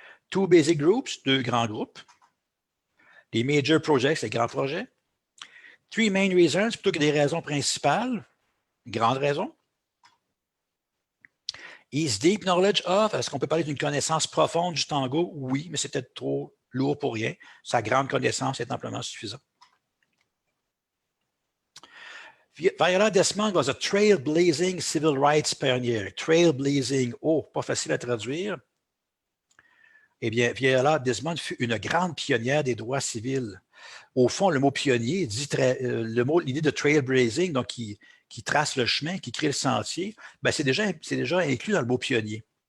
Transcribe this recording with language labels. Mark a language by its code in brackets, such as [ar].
[en] Two basic groups, [fr] deux grands groupes. Les [en] major projects, [fr] les grands projets. [en] Three main reasons, [fr] plutôt que des raisons principales, grandes raisons. [en] Is deep knowledge of, [fr] est-ce qu'on peut parler d'une connaissance profonde du tango? Oui, mais c'est peut-être trop lourd pour rien. Sa grande connaissance est amplement suffisante. [en] Viola Desmond was a trailblazing civil rights pioneer. [fr] Trailblazing, oh, pas facile à traduire. Eh bien, Viola Desmond fut une grande pionnière des droits civils. Au fond, le mot pionnier dit l'idée de trailblazing, donc qui trace le chemin, qui crée le sentier, ben c'est déjà inclus dans le mot pionnier.